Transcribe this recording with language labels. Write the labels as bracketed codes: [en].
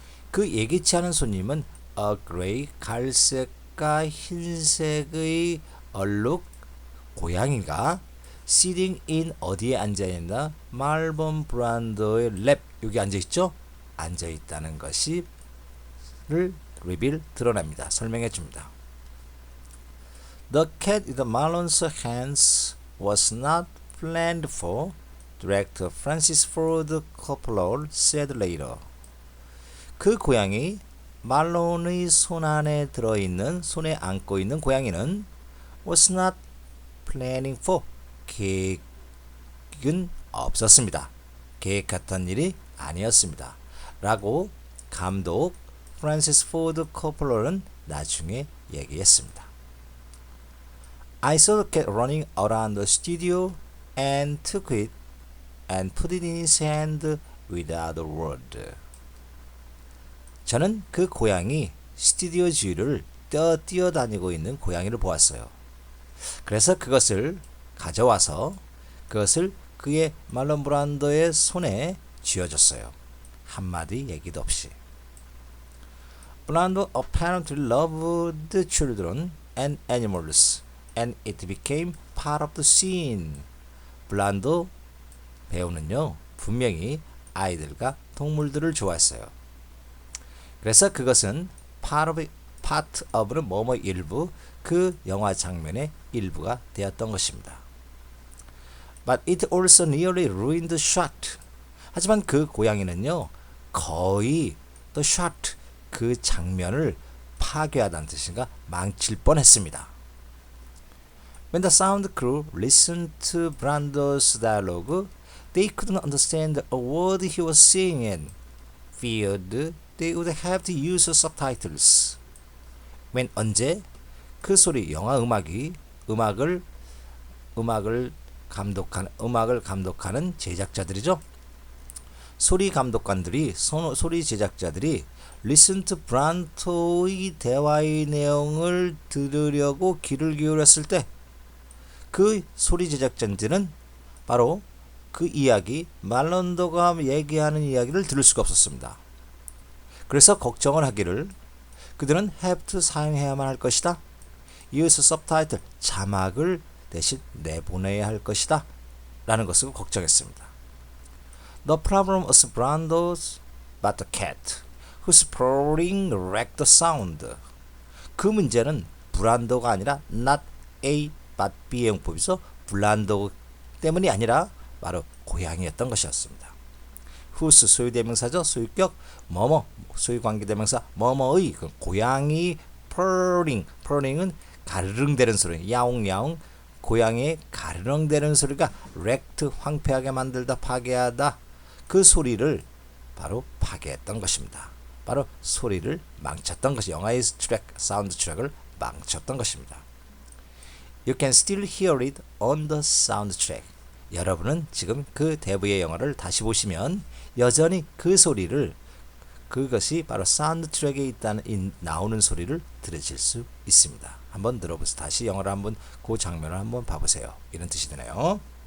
[ko] 그 예기치 않은 손님은 [en] a gray, [ko] 갈색과 흰색의 얼룩 고양이가 [en] sitting in [ko] 어디에 앉아있나? 말본 브란도의 랩, 여기 앉아있죠? 앉아있다는 것이 를 리빌 드러납니다. 설명해 줍니다. [en] The cat in the Marlon's hands was not planned for, director Francis Ford Coppola said later. [ko] 그 고양이 말론의 손 안에 들어있는 손에 안고 있는 고양이는 [en] was not planning for, [ko] 계획은 없었습니다. 계획했던 일이 아니었습니다. 라고 감독 프란시스 포드 코폴라는 나중에 얘기했습니다. [en] I saw the cat running around the studio and took it and put it in his hand without a word. [ko] 저는 그 고양이 스튜디오 주위를 뛰어다니고 있는 고양이를 보았어요. 그래서 그것을 가져와서 그것을 그의 말론 브란도의 손에 쥐어줬어요. 한마디 얘기도 없이. [en] Brando apparently loved children and animals, and it became part of the scene. [ko] 블란도 배우는요, 분명히 아이들과 동물들을 좋아했어요. 그래서 그것은 part of는 뭐뭐 일부, 그 영화 장면의 일부가 되었던 것입니다. [en] But it also nearly ruined the shot. [ko] 하지만 그 고양이는요, 거의 the shot, 그 장면을 파괴하다는 뜻인가 망칠 뻔했습니다. [en] When the sound crew listened to Brando's dialogue, they couldn't understand a word he was saying and feared they would have to use subtitles. [ko] When 언제 그 소리 영화 음악을 감독하는 제작자들이죠. 소리 감독관들이 소리 제작자들이 [en] listen to [ko] 브란토의 대화의 내용을 들으려고 귀를 기울였을 때 그 소리 제작자들은 바로 그 이야기 말론도가 얘기하는 이야기를 들을 수가 없었습니다. 그래서 걱정을 하기를 그들은 [en] have to [ko] 사용해야만 할 것이다. [en] use subtitle [ko] 자막을 대신 내보내야 할 것이다. 라는 것을 걱정했습니다. [en] The problem was Brando's but the cat, whose purring wrecked the sound. [ko] 그 문제는 브란도가 아니라 not A but B의 용법이죠. 블란도 때문이 아니라 바로 고양이였던 것이었습니다. whose 소유대명사죠. 소유격 뭐뭐, 소유관계대명사 뭐뭐의 그 고양이 purring은 가르릉대는 소리, 야옹야옹 고양이의 가르릉대는 소리가 wrecked 황폐하게 만들다, 파괴하다, 그 소리를 바로 파괴했던 것입니다. 바로 소리를 망쳤던 것이 영화의 사운드 트랙을 망쳤던 것입니다. [en] You can still hear it on the soundtrack. [ko] 여러분은 지금 그 대부의 영화를 다시 보시면 여전히 그 소리를, 그것이 바로 사운드 트랙에 나오는 소리를 들으실 수 있습니다. 한번 들어보세요. 다시 영화를 한번 그 장면을 한번 봐보세요. 이런 뜻이 되네요.